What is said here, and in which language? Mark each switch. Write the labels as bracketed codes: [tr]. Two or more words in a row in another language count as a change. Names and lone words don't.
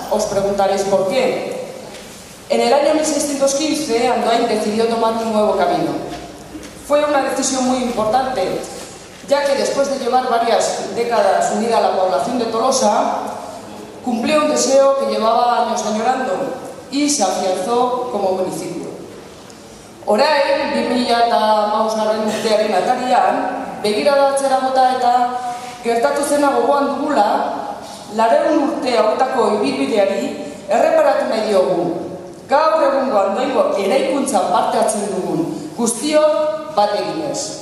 [es] Os preguntaréis por qué. En el año 1615 Andoain decidió tomar un nuevo camino. Fue una decisión muy importante, ya que después de llevar varias décadas unida a la población de Tolosa, cumplió un deseo que llevaba años añorando y se afianzó como municipio. [eu] Orain, 2015 urtearen atarian, begirada atzera bota eta gertatu zena gogoan dugula, 100 urte hauetako ibilbideari erreparatu nahi diogu. Gaur egungo Andoaingo eraikuntzan parte hartzen dugun guztiok bat eginez.